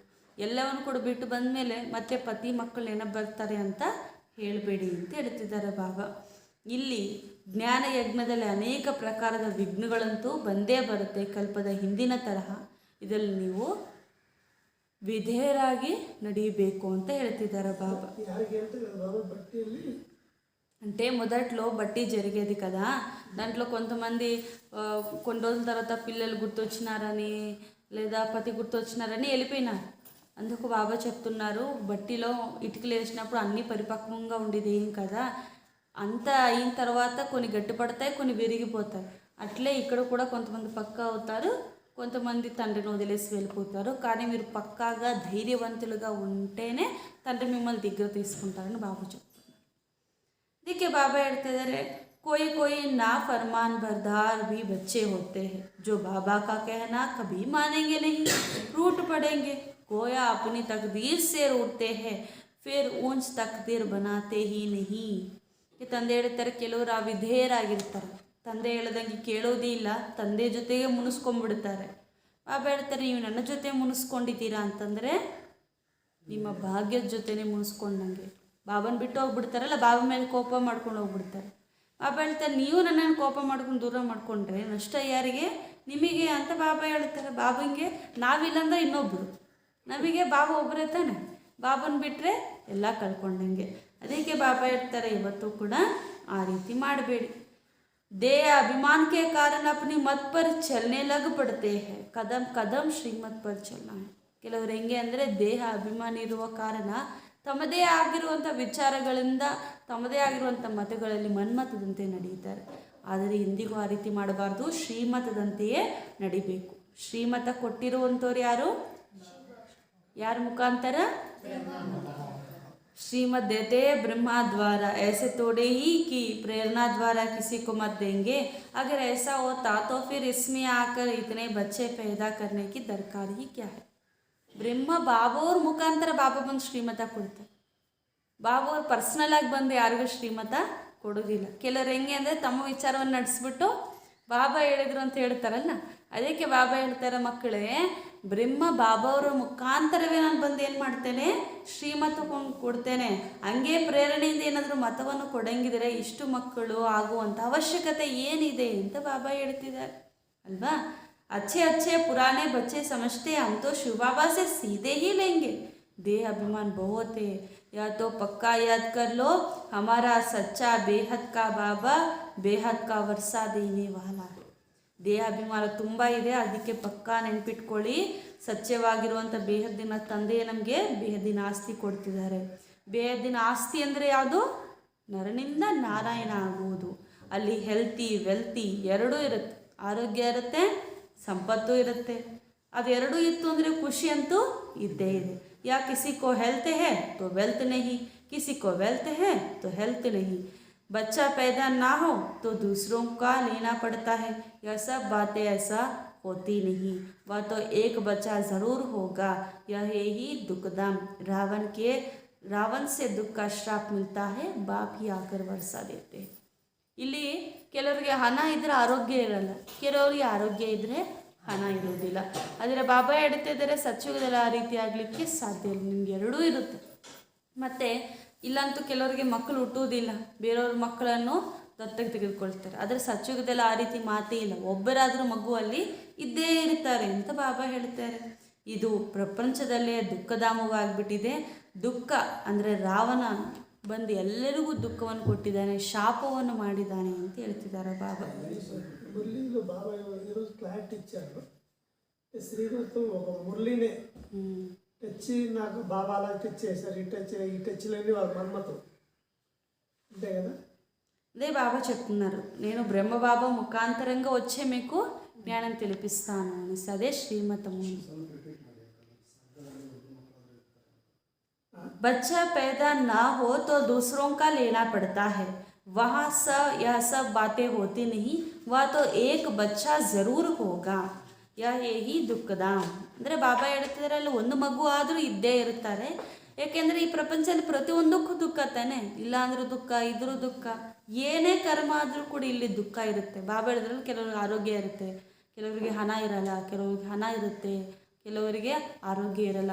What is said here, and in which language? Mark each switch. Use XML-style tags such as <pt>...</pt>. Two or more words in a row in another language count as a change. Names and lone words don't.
<kn>ಎಲ್ಲವನ್ನು ಕೂಡ ಬಿಟ್ಟು ಬಂದ ಮೇಲೆ ಮತ್ತೆ ಪತಿ ಮಕ್ಕಳು ನೆನಪು ಬರ್ತಾರೆ ಅಂತ ಹೇಳಬೇಡಿ ಅಂತ ಹೇಳ್ತಿದ್ದಾರೆ ಬಾಬಾ. ಇಲ್ಲಿ ಜ್ಞಾನ ಯಜ್ಞದಲ್ಲಿ ಅನೇಕ ಪ್ರಕಾರದ ವಿಘ್ನಗಳಂತೂ ಬಂದೇ ಬರುತ್ತೆ, ಕಲ್ಪದ ಹಿಂದಿನ ತರಹ. ಇದರಲ್ಲಿ ನೀವು ವಿಧೇಯರಾಗಿ ನಡೀಬೇಕು ಅಂತ ಹೇಳ್ತಿದ್ದಾರೆ బాబా.</kn> <te>అంటే మొదట్లో బట్టి జరిగేది కదా, దాంట్లో కొంతమంది కొన్ని రోజుల తర్వాత పిల్లలు గుర్తొచ్చినారని లేదా పతి గుర్తొచ్చినారని వెళ్ళిపోయినారు. అందుకు బాబా చెప్తున్నారు, బట్టిలో ఇటుకలు వేసినప్పుడు అన్నీ పరిపక్వంగా ఉండేది ఏం కదా, అంతా అయిన తర్వాత కొన్ని గట్టిపడతాయి, కొన్ని విరిగిపోతాయి. అట్లే ఇక్కడ కూడా కొంతమంది పక్కా అవుతారు, కొంతమంది తండ్రిని వదిలేసి వెళ్ళిపోతారు. కానీ మీరు పక్కాగా ధైర్యవంతులుగా ఉంటేనే తండ్రి మిమ్మల్ని దగ్గర తీసుకుంటారని బాబా చెప్తున్నారు.</te> <hi>देखिए बाबा कहते हैं, कोई कोई ना फरमान बरदार भी बच्चे होते हैं जो बाबा का कहना कभी मानेंगे नहीं, रूठ पड़ेंगे. कोया अपनी तकदीर से रूठते हैं, फिर ऊंच तकदीर बनाते ही नहीं.</hi> <kn>ತಂದೆ ಹೇಳ್ತಾರೆ, ಕೆಲವರು ಅವಿಧೇಯರಾಗಿರ್ತಾರೆ, ತಂದೆ ಹೇಳ್ದಂಗೆ ಕೇಳೋದೇ ಇಲ್ಲ, ತಂದೆ ಜೊತೆಗೆ ಮುನಿಸ್ಕೊಂಡ್ಬಿಡ್ತಾರೆ. ಬಾಬಾ ಹೇಳ್ತಾರೆ, ನೀವು ನನ್ನ ಜೊತೆ ಮುನಿಸ್ಕೊಂಡಿದ್ದೀರಾ ಅಂತಂದರೆ ನಿಮ್ಮ ಭಾಗ್ಯದ ಜೊತೆನೇ ಮುನಿಸ್ಕೊಂಡಂಗೆ. ಬಾಬನ ಬಿಟ್ಟು ಹೋಗ್ಬಿಡ್ತಾರಲ್ಲ, ಬಾಬಾ ಮೇಲೆ ಕೋಪ ಮಾಡ್ಕೊಂಡು ಹೋಗ್ಬಿಡ್ತಾರೆ. ಬಾಬಾ ಹೇಳ್ತಾರೆ, ನೀವು ನನ್ನನ್ನು ಕೋಪ ಮಾಡ್ಕೊಂಡು ದೂರ ಮಾಡಿಕೊಂಡ್ರೆ ನಷ್ಟ ಯಾರಿಗೆ? ನಿಮಗೆ ಅಂತ ಬಾಬಾ ಹೇಳ್ತಾರೆ. ಬಾಬಂಗೆ ನಾವಿಲ್ಲಂದ್ರೆ ಇನ್ನೊಬ್ಬರು, ನಮಗೆ ಬಾಬಾ ಒಬ್ಬರೇ ತಾನೆ. ಬಾಬನ ಬಿಟ್ಟರೆ ಎಲ್ಲ ಕಳ್ಕೊಂಡಂಗೆ. ಅದಕ್ಕೆ ಬಾಬಾ ಹೇಳ್ತಾರೆ, ಇವತ್ತು ಕೂಡ ಆ ರೀತಿ ಮಾಡಬೇಡಿ.</kn> <hi>देह अभिमान के कारण अपनी मत पर चलने लग पड़ते हैं, कदम कदम श्रीमत पर चलना है.</hi> <kn>ಕೆಲವರು ಹೆಂಗೆ ಅಂದರೆ ದೇಹ ಅಭಿಮಾನ ಇರುವ ಕಾರಣ ತಮ್ಮದೇ ಆಗಿರುವಂಥ ವಿಚಾರಗಳಿಂದ, ತಮ್ಮದೇ ಆಗಿರುವಂಥ ಮತಗಳಲ್ಲಿ ಮನ್ಮತದಂತೆ ನಡೆಯುತ್ತಾರೆ. ಆದರೆ ಎಂದಿಗೂ ಆ ರೀತಿ ಮಾಡಬಾರ್ದು, ಶ್ರೀಮತದಂತೆಯೇ ನಡಿಬೇಕು. ಶ್ರೀಮತ ಕೊಟ್ಟಿರುವಂಥವ್ರು ಯಾರು? ಯಾರ ಮುಖಾಂತರ?</kn> <hi>श्रीमत देते ब्रह्मा द्वारा, ऐसे थोड़े ही कि प्रेरणा द्वारा किसी को मत देंगे. अगर ऐसा होता तो फिर इसमें आकर इतने बच्चे पैदा करने की दरकार ही क्या है.</hi> <kn>ಬ್ರಹ್ಮ ಬಾಬಾವ್ರ ಮುಖಾಂತರ ಬಾಬಾ ಬಂದು ಶ್ರೀಮತ ಕೊಡ್ತಾರೆ. ಬಾಬಾವ್ರು ಪರ್ಸ್ನಲ್ ಆಗಿ ಬಂದು ಯಾರಿಗೂ ಶ್ರೀಮತ ಕೊಡೋದಿಲ್ಲ. ಕೆಲವರು ಹೆಂಗೆ ಅಂದರೆ ತಮ್ಮ ವಿಚಾರವನ್ನು ನಡೆಸ್ಬಿಟ್ಟು ಬಾಬಾ ಹೇಳಿದ್ರು ಅಂತ ಹೇಳ್ತಾರಲ್ಲ, ಅದಕ್ಕೆ ಬಾಬಾ ಹೇಳ್ತಾರೆ, ಮಕ್ಕಳೇ, ಬ್ರಹ್ಮ ಬಾಬಾವ್ರ ಮುಖಾಂತರವೇ ನಾನು ಬಂದು ಏನು ಮಾಡ್ತೇನೆ? ಶ್ರೀಮತ ಕೊಡ್ತೇನೆ. ಹಂಗೆ ಪ್ರೇರಣೆಯಿಂದ ಏನಾದರೂ ಮತವನ್ನು ಕೊಡಂಗಿದ್ರೆ ಇಷ್ಟು ಮಕ್ಕಳು ಆಗುವಂಥ ಅವಶ್ಯಕತೆ ಏನಿದೆ ಅಂತ ಬಾಬಾ ಹೇಳ್ತಿದ್ದಾರೆ ಅಲ್ವಾ.</kn> <hi>अच्छे अच्छे पुराने बच्चे समझते हम तो शिव बाबा से सीधे ही लेंगे. देह अभिमान बहुत है, या तो पक्का याद कर लो, हमारा सच्चा बेहद का बाबा बेहद का वर्षा देने वाला है.</hi> <kn>ದೇಹ ಅಭಿಮಾನ ತುಂಬ ಇದೆ, ಅದಕ್ಕೆ ಪಕ್ಕಾ ನೆನ್ಪಿಟ್ಕೊಳ್ಳಿ. ಸತ್ಯವಾಗಿರುವಂಥ ಬೇಹದ್ದಿನ ತಂದೆ ನಮಗೆ ಬೇಹದ್ದಿನ ಆಸ್ತಿ ಕೊಡ್ತಿದ್ದಾರೆ. ಬೇಹದ್ದಿನ ಆಸ್ತಿ ಅಂದರೆ ಯಾವುದು? ನರನಿಂದ ನಾರಾಯಣ ಆಗುವುದು. ಅಲ್ಲಿ</kn> <en>healthy wealthy</en> <kn>ಎರಡೂ ಇರುತ್ತೆ, ಆರೋಗ್ಯ ಇರುತ್ತೆ, ಸಂಪತ್ತು ಇರುತ್ತೆ. ಅದೆರಡೂ ಇತ್ತು ಅಂದರೆ ಖುಷಿ ಅಂತೂ ಇದ್ದೇ ಇದೆ.</kn> <hi>या किसी को हेल्थ है तो वेल्थ नहीं, किसी को वेल्थ है तो हेल्थ नहीं. बच्चा पैदा ना हो तो दूसरों का लेना पड़ता है. यह सब बातें ऐसा होती नहीं. वह तो एक बच्चा ज़रूर होगा. यह ही दुखदाम. रावण से दुख का श्राप मिलता है, बाप ही आकर वर्षा देते.</hi> <kn>ಇಲ್ಲಿ ಕೆಲವರಿಗೆ ಹಣ ಇದ್ದರೆ ಆರೋಗ್ಯ ಇರಲ್ಲ, ಕೆಲವರಿಗೆ ಆರೋಗ್ಯ ಇದ್ದರೆ ಹಣ ಇರೋದಿಲ್ಲ. ಆದರೆ ಬಾಬಾ ಹೇಳ್ತಿದ್ದಾರೆ, ಸತ್ಯುಗದಲ್ಲಿ ಆ ರೀತಿ ಆಗಲಿಕ್ಕೆ ಸಾಧ್ಯ ಇಲ್ಲ, ನಿಮ್ಗೆ ಎರಡೂ ಇರುತ್ತೆ. ಮತ್ತು ಇಲ್ಲಂತೂ ಕೆಲವರಿಗೆ ಮಕ್ಕಳು ಹುಟ್ಟುವುದಿಲ್ಲ, ಬೇರೆಯವ್ರ ಮಕ್ಕಳನ್ನು ದತ್ತಕ್ಕೆ ತೆಗೆದುಕೊಳ್ತಾರೆ. ಆದರೆ ಸತ್ಯುಗದಲ್ಲಿ ಆ ರೀತಿ ಮಾತೇ ಇಲ್ಲ, ಒಬ್ಬರಾದರೂ ಮಗುವಲ್ಲಿ ಇದ್ದೇ ಇರ್ತಾರೆ ಅಂತ ಬಾಬಾ ಹೇಳ್ತಾರೆ. ಇದು ಪ್ರಪಂಚದಲ್ಲೇ ದುಃಖಧಾಮವಾಗಿಬಿಟ್ಟಿದೆ. ದುಃಖ ಅಂದರೆ ರಾವಣ ಬಂದು ಎಲ್ಲರಿಗೂ ದುಃಖವನ್ನು ಕೊಟ್ಟಿದ್ದಾನೆ, ಶಾಪವನ್ನು ಮಾಡಿದ್ದಾನೆ ಅಂತ ಹೇಳ್ತಿದ್ದಾರೆ బాబా.</kn> <te>మురళీలో బాబా ఈరోజు క్లారిటీ ఇచ్చారు. శ్రీమతం ఒక మురళినే తెచ్చి నాకు బాబా అలా టచ్ చేశారు, ఈ టచ్లన్నీ వాళ్ళ మన్మతం, అంతే కదా. అదే బాబా చెప్తున్నారు, నేను బ్రహ్మబాబా ముఖాంతరంగా వచ్చే మీకు జ్ఞానం తెలిపిస్తాను అనేసి. అదే శ్రీమతము.</te> <hi>बच्चा पैदा ना हो तो दूसरों का लेना पड़ता है. वहाँ यह सब बातें होती नहीं. वह तो एक बच्चा ज़रूर होगा.</hi> <kn>यही ದುಃಖದಾಮ್ ಅಂದರೆ ಬಾಬಾ ಹೇಳ್ತಿದ್ದಾರೆ, ಅಲ್ಲಿ ಒಂದು ಮಗು ಆದರೂ ಇದ್ದೇ ಇರ್ತಾರೆ. ಏಕೆಂದರೆ ಈ ಪ್ರಪಂಚದಲ್ಲಿ ಪ್ರತಿಯೊಂದಕ್ಕೂ ದುಃಖ ತಾನೆ, ಇಲ್ಲ ಅಂದ್ರೂ ದುಃಖ, ಇದ್ರೂ ದುಃಖ, ಏನೇ ಕರ್ಮ ಆದರೂ ಕೂಡ ಇಲ್ಲಿ ದುಃಖ ಇರುತ್ತೆ. ಬಾಬಾ ಹೇಳಿದ್ರಲ್ಲಿ ಕೆಲವ್ರಿಗೆ ಆರೋಗ್ಯ ಇರುತ್ತೆ, ಕೆಲವರಿಗೆ ಹಣ ಇರಲ್ಲ, ಕೆಲವರಿಗೆ ಹಣ ಇರುತ್ತೆ, ಕೆಲವರಿಗೆ ಆರೋಗ್ಯ ಇರಲ್ಲ.</kn>